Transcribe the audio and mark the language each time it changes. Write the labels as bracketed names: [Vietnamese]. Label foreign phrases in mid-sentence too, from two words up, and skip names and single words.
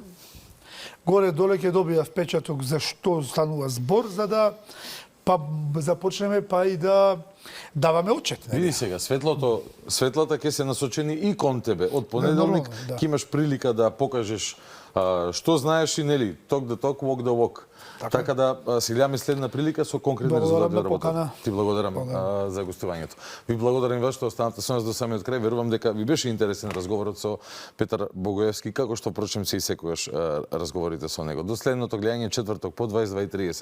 [Macedonian] горе-доле ќе добија впечаток за што станува збор, за да па започнеме па и да даваме отчет. Види сега, светлата ќе се насочени и кон тебе. Од понеделник ќе имаш прилика да покажеш што знаеш и нели, [English] talk the talk, walk the walk. [Macedonian] Така да си гледаме следна прилика со конкретни резултати од работа. Ти благодарам за гостувањето. Ви благодарам вас што останавте со нас до самиот крај. Верувам дека ви беше интересен разговорот со Петар Богоевски, како што впрочем се и секогаш разговорите со него. До следното гледање четврток по 22:30.